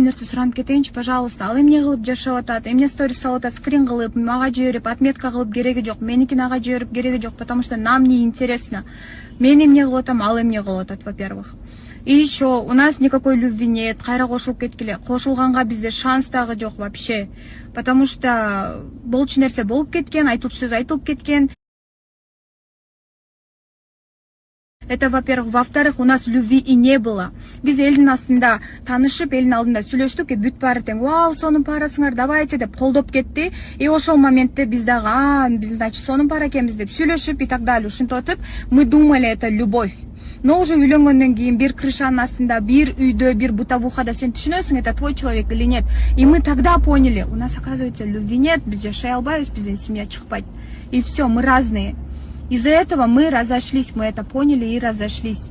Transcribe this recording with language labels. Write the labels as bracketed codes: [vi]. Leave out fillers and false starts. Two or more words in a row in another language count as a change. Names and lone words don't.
[ky] нерсе суранып кетейинчи, пожалуйста. Ал эмне кылып жашап атат, эмне сторис салып атат, скрин кылып, мага жиберип, отметка кылып кереги жок. Меникин ага жиберип кереги жок, [ru] потому что нам не интересно. [ky] Мен эмне кылып атам, ал эмне кылып атат, [ru] во-первых. И еще у нас никакой любви нет. [ky] Кайра кошулуп кеткиле. Кошулганга бизде шанс дагы жок вообще. [ru] Потому что [ky] болчу нерсе болуп кеткен, айтылчу сөз айтылып кеткен. [ru] Это, во-первых. Во-вторых, у нас любви и не было. [ky] Biz элдин астында танышып, элдин алдында сүйлөштүк, бүт баары тең, вау, сонун парасыңар, давайте деп колдоп кетти. И ошол моментте биз дагы, биз, значит, сонун пара экенбиз деп сүйлөшүп [ru] и так далее. [ky] Ушинтип атып, [ru] мы думали, это любовь. Но уже [ky] үйлөнгөндөн кийин бир крышанын астында, бир үйдө, бир бытовухада сен түшүнөсүң, [ru] это твой человек или нет. И мы тогда поняли, у нас, оказывается, любви нет, [ky] биз жашай албайбыз, бизден семья чыкпайт. [ru] И все, мы разные. Из-за этого мы разошлись, мы это поняли и разошлись.